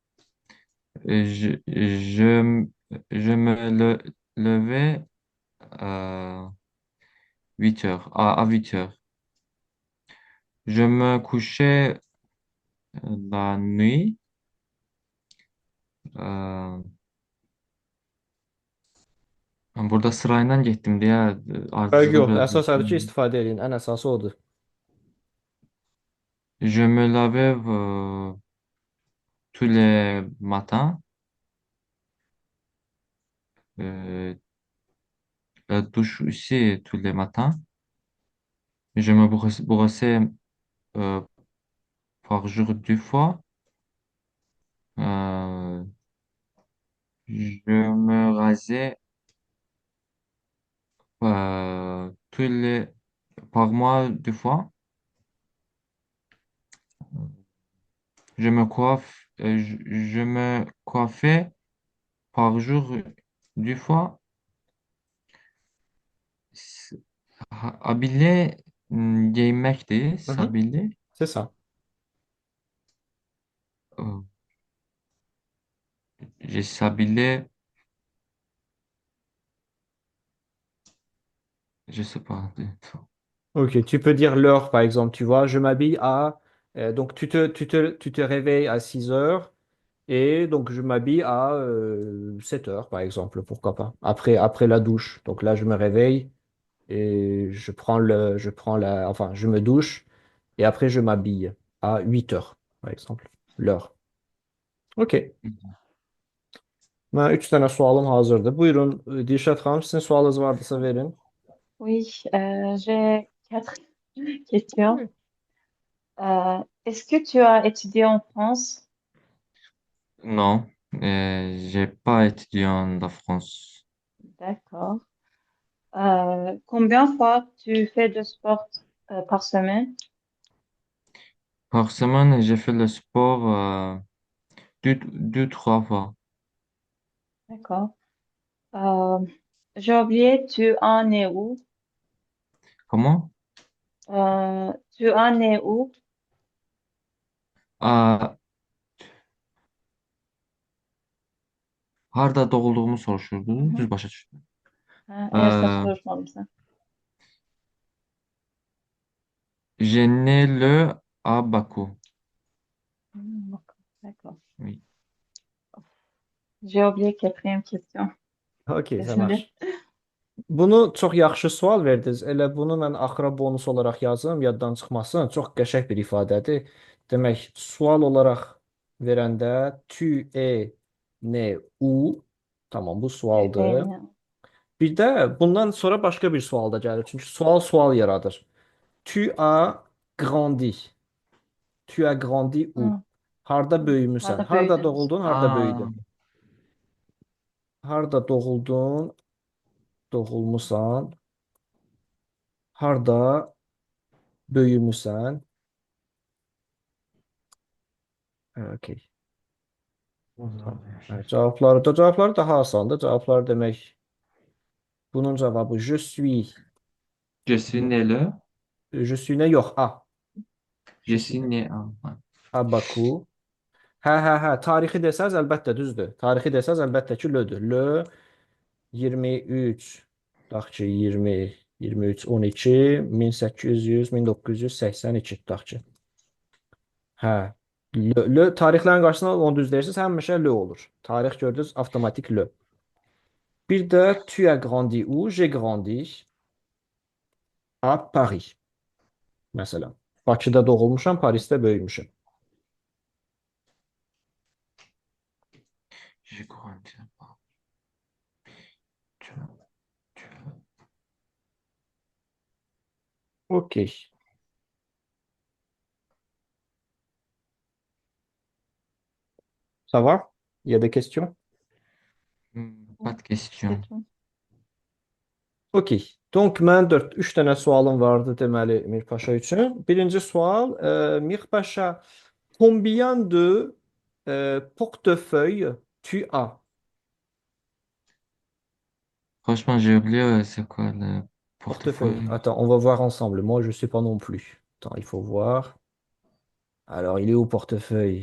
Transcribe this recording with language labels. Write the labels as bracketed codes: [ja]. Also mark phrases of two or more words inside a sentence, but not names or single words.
[fr] Je me levais à 8 heures. À 8 heures. Je me couchais la nuit. [az] Ee, Ben burada sırayla getdim deyə Fərqi ardıcılı yox. biraz Əsas odur ki, danışdım. istifadə edin. Ən əsası odur. [fr] Je me lavais tous les matins. Euh, la douche aussi tous les matins. Je me brossais euh, par jour 2 fois. Euh, je me rasais par mois 2 fois. Je me coiffais par jour 2 fois. [az] Abille giyinməkdir. Hı hı. [fr] Sabille. C'est ça. Euh, J'ai sabillé, je sais pas. Ok, tu peux dire l'heure, par exemple. Tu vois, je m'habille à... donc, tu te réveilles à 6 heures et donc je m'habille à 7 heures, par exemple. Pourquoi pas? Après la douche. Donc là, je me réveille et enfin, je me douche et après, je m'habille à 8 heures, par exemple. L'heure. Ok. [az] Mən üç dənə sualım hazırdır. Buyurun, Dilşad xanım, sizin sualınız vardısa verin. [fr] Oui, j'ai quatre questions. Est-ce que tu as étudié en France? Non, j'ai pas étudié en la France. D'accord. Combien de fois tu fais de sport par semaine? Par semaine, j'ai fait le sport 3 fois. D'accord. Euh, j'ai oublié, tu en es où? Comment? Tu en es où? [az] Aa, harda doğulduğumu soruşurdu. Mhm. Düz başa düşdüm. [tr] Ha, evet, Euh, [az] soruşmadım sen. [fr] J'ai né le à Bakou. D'accord. Oui. J'ai oublié quatrième question. Ok, ça Désolée. marche. [az] Bunu çox yaxşı sual verdiniz. Elə bunu mən axıra bonus olaraq yazım, yaddan çıxmasın. Çox qəşəng bir ifadədir. Demək, sual olaraq verəndə [fr] tu es né où? [az] Tamam, bu [fr] Tu es [az] sualdır. [fr] né. [az] Bir də bundan sonra başqa bir sual da gəlir. Çünki sual yaradır. [fr] Tu as grandi. Tu as grandi où? Hı. [az] Harda böyümüsən? [tr] Nerede [az] Harda [tr] büyüdün? [az] doğuldun, harda Aa, böyüdün? Harda doğuldun, doğulmusan? Harda böyümüsən? Okey. Tamam. [tr] Evet, cevapları daha asandır. Cevaplar [az] demək bunun cavabı [fr] je suis né le. je suis ne yox a. Je Je suis suis né à. Ouais. à Baku. Hə. [az] Tarixi desəz əlbəttə düzdür. Tarixi desəz əlbəttə ki, lödür. Lö 23 tutaq ki 20 23 12 1800 1982 tutaq ki. Hə. Tarixlərin qarşısına onu düz deyirsiniz, həmişə lö olur. Tarix gördünüz, avtomatik lö. Bir də [fr] tu as grandi où? J'ai grandi à Paris. [az] Məsələn. Bakıda doğulmuşam, Parisdə böyümüşəm. [fr] J'ai grandi là-bas. Tu, tu, OK. Ça va? Il y a des questions? Pas de C'est question. tout. OK. Donc, [az] mən 3 dənə sualım vardı deməli Mirpaşa üçün. Birinci sual, Mirpaşa, [fr] combien de portefeuilles tu as? Franchement, j'ai oublié c'est quoi le Portefeuille. portefeuille. Attends, on va voir ensemble. Moi, je ne sais pas non plus. Attends, il faut voir. Alors, il est où, portefeuille?